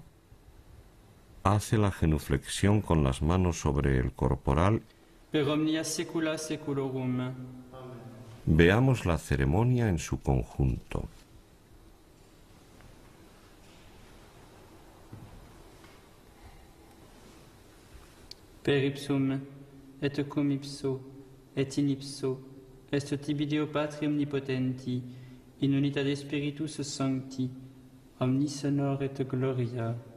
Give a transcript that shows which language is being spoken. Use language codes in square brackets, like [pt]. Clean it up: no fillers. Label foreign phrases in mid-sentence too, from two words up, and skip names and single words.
[es] Hace la genuflexión con las manos sobre el corporal. [la] Per omnia saecula saeculorum. [es] Veamos la ceremonia en su conjunto. [la] Per ipsum, et cum ipso, et in ipso, est tibi Deo Patri omnipotenti, in unitate Spiritus Sancti, omnis honor et gloria.